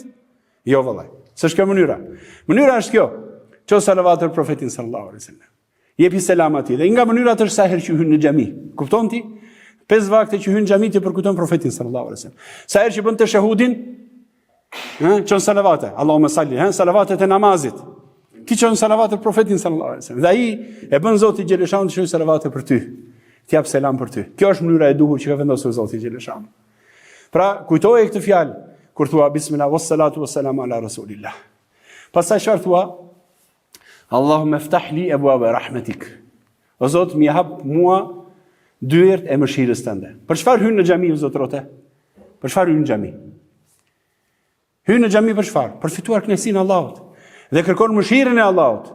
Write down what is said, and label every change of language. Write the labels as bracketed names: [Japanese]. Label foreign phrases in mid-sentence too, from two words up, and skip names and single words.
[Albanian] Jo vallai. S'është kjo mënyra. Mënyra është kjo. Ço salavat për profetin [Arabic] صلى الله عليه وسلم. [Albanian] Jepi selam atij. Dhe nga mënyrat është sa herë që hyn në xhami. Kupton ti? 5 vakte që hyn në xhami ti përkujton profetin [Arabic] صلى الله عليه وسلم. [Albanian] Sa herë që bën teshahudin, çon salavate. [Arabic] اللهم صل, [Albanian] salavatet e namazit. Ti çon salavate për profetin [Arabic] صلى الله عليه وسلم. [Albanian] Dhe ai e bën Zoti Gjeleshanu të shojë salavate për ty. Ti jap selam për ty. Kjo është mënyra e duhur që ka vendosur Zoti Gjeleshanu. Pra, kujtoje këtë fjalë kur thua [Arabic] بسم الله والصلاة والسلام على رسول الله. [Albanian] Pastaj çfarë thua? [Arabic] اللهم افتح لي أبواب رحمتك. [Albanian] O Zot, më hap mua dyert e mëshirës tënde. Për çfarë hyn në xhami o Zot rote? Për çfarë hyn në xhami? Hyn në xhami për çfarë? Për fituar kënaqësinë e Allahut. Dhe kërkon mëshirën e Allahut.